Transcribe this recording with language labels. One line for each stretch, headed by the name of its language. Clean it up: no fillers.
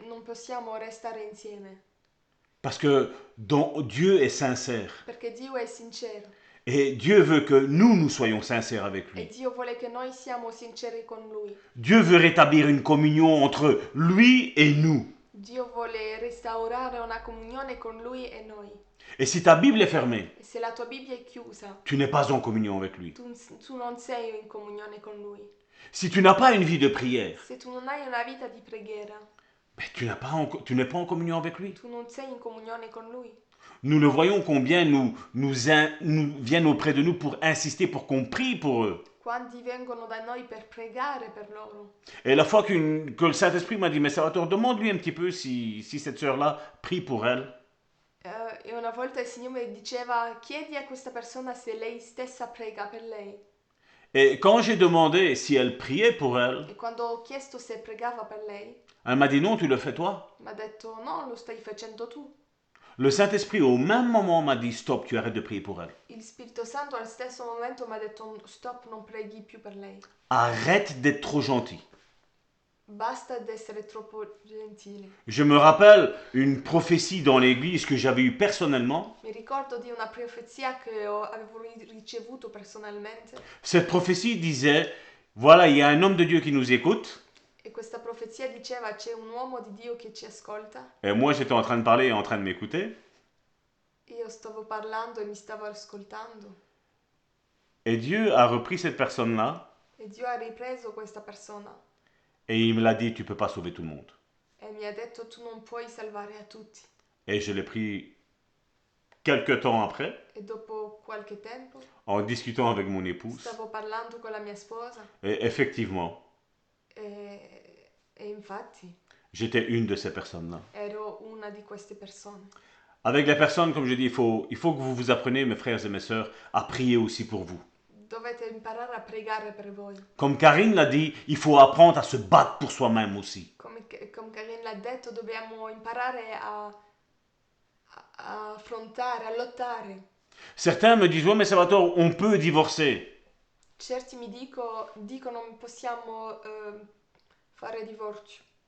Italian: non possiamo restare insieme.
French: Parce que Dieu est sincère.
Italian: Perché Dio è sincero.
French: Et Dieu veut que nous soyons sincères avec
Italian: E
French: lui.
Italian: Dio vuole che noi siamo sinceri con Lui.
French: Dieu veut rétablir une communion entre lui et nous.
Italian: Dio vuole restaurare una comunione con Lui e noi.
French: Et si ta Bible est fermée,
Italian: E se la tua Bibbia è chiusa,
French: tu n'es pas en communion avec lui.
Italian: tu non sei in comunione con Lui.
French: Si tu n'as pas une vie de prière,
Italian: se tu non hai una vita di preghiera,
French: ben, tu n'es pas en communion avec lui.
Italian: tu non sei in comunione con Lui.
French: Nous le voyons combien nous viennent auprès de nous pour insister, pour qu'on prie pour eux.
Italian: Quanti vengono da noi per pregare per loro.
French: Et la fois que le Saint-Esprit m'a dit, mais Salvatore, demande-lui un petit peu si cette sœur-là prie pour elle.
Italian: E una volta il Signore mi diceva, chiedi a questa persona se lei stessa prega per lei.
French: Et quand j'ai demandé si elle priait pour elle,
Italian: E quando ho chiesto se pregava per lei,
French: elle m'a dit, non, tu le fais toi.
Italian: mi ha detto, no, lo stai facendo tu.
French: Le Saint-Esprit, au même moment, m'a dit, stop, tu arrêtes de prier pour elle.
Italian: Il Spirito Santo al stesso momento mi ha detto, stop, non preghi più per lei.
French: Arrête d'être trop gentil.
Italian: Basta ad essere troppo gentili.
French: Je me rappelle une prophétie dans l'église que j'avais eue personnellement.
Italian: Mi ricordo di una profezia che avevo ricevuto personalmente.
French: Cette prophétie disait, voilà, il y a un homme de Dieu qui nous écoute.
Italian: E questa profezia diceva, c'è un uomo di Dio che ci ascolta.
French: Et moi, j'étais en train de parler et en train de m'écouter.
Italian: Io stavo parlando e mi stavo ascoltando.
French: Et Dieu a repris cette personne-là
Italian: E Dio ha ripreso questa persona.
French: et il me l'a dit, tu ne peux pas sauver tout le monde.
Italian: E mi ha detto, tu non puoi salvare a tutti.
French: Et je l'ai pris quelques temps après,
Italian: E dopo qualche tempo
French: en discutant avec mon épouse.
Italian: stavo parlando con la mia sposa.
French: Et effectivement,
Italian: E infatti
French: j'étais une de ces personnes-là.
Italian: ero una di queste persone.
French: Avec les personnes, comme je dis, il faut que vous vous appreniez, mes frères et mes sœurs, à prier aussi pour vous.
Italian: Dovete imparare a pregare per voi.
French: Comme Karine l'a dit, il faut apprendre à se battre pour soi-même aussi.
Italian: Come Karine l'ha detto, dobbiamo imparare a affrontare, a lottare.
French: Certains me disent, ouais, mais Salvatore, on peut divorcer.
Italian: Certi mi dicono possiamo fare divorzio.